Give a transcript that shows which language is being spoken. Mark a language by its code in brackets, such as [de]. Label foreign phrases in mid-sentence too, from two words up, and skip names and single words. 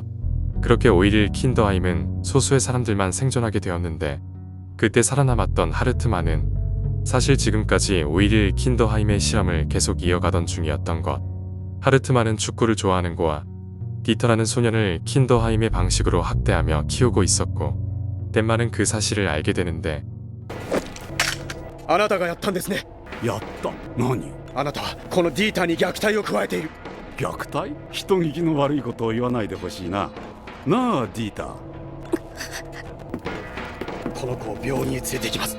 [ko] 그렇게 5.11 킨더하임은 소수의 사람들만 생존하게 되었는데 그때 살아남았던 하르트만은 사실 지금까지 5.11 킨더하임의 실험을 계속 이어가던 중이었던 것. 하르트만은 축구를 좋아하는 고아 디터라는 소년을 킨더하임의 방식으로 학대하며 키우고 있었고 덴마는 그 사실을 알게 되는데 [ja] あなたがやったんですね。やった。何？あなたはこのディーターに虐待を加えている。虐待？人聞きの悪いことを言わないでほしいな。なあディーター。この子を病院へ連れて行きます。